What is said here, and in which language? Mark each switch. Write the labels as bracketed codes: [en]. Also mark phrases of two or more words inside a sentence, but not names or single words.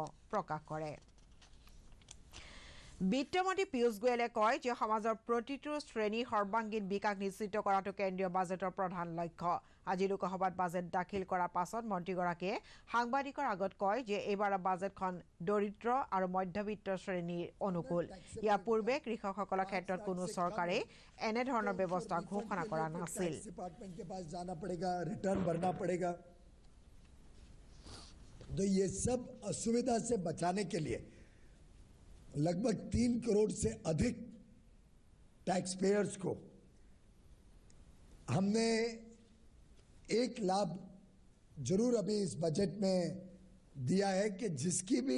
[as] প্ৰকাশ কৰে বিত্তমন্ত্ৰী পীয়ুষ গোয়েলে কয় যে সমাজৰ প্ৰতিটো শ্ৰেণীৰ সৰ্বাংগীন বিকাশ নিশ্চিত কৰাটো কেন্দ্ৰীয় বাজেটৰ প্ৰধান লক্ষ্য আজি লোকসভাত বাজেট দাখিল কৰাৰ পাছত মন্ত্ৰীগৰাকীয়ে সাংবাদিকৰ আগত কয় যে এইবাৰৰ বাজেটখন দৰিদ্ৰ আৰু মধ্যবিত্ত শ্ৰেণীৰ অনুকূল ইয়াৰ পূৰ্বে কৃষকসকলৰ ক্ষেত্ৰত কোনো চৰকাৰে এনে ধৰণৰ ব্যৱস্থা ঘোষণা কৰা নাছিল [hi] तो ये सब असुविधा से बचाने के लिए लगभग 3 करोड़ से अधिक [en] tax payers [hi] को हमने एक लाभ जरूर अभी इस बजट में दिया है कि जिसकी भी